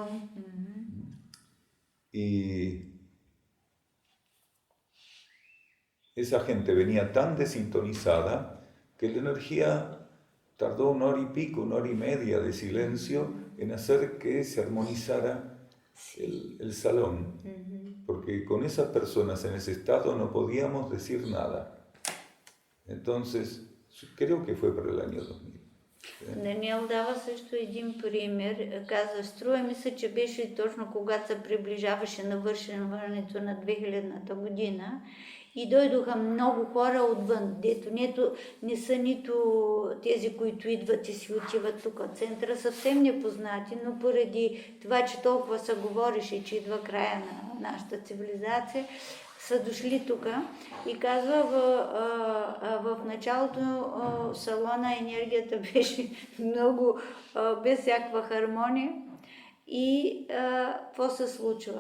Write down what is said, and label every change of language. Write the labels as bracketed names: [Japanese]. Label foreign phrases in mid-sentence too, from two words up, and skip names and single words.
[Spanish] Y esa gente venía tan desintonizada que la energía tardó 1 hora y pico, 1 hora y media de silencio en hacer que se armonizara el salón, porque con esas personas en ese estado no podíamos decir nada. Entonces, creo que fue para el año 2000. [Bulgarian] Даниел дава също един пример. Каза, струва ми се, че беше точно когато се приближаваше навършването на 2000-та година и дойдоха много хора отвън, дето не са нито тези, които идват и си отиват тук от центъра, съвсем непознати, но поради това, че толкова се говореше, че идва края на нашата цивилизация, са дошли тук и казва, в началото салона енергията беше много без всякаква хармония и какво се случва?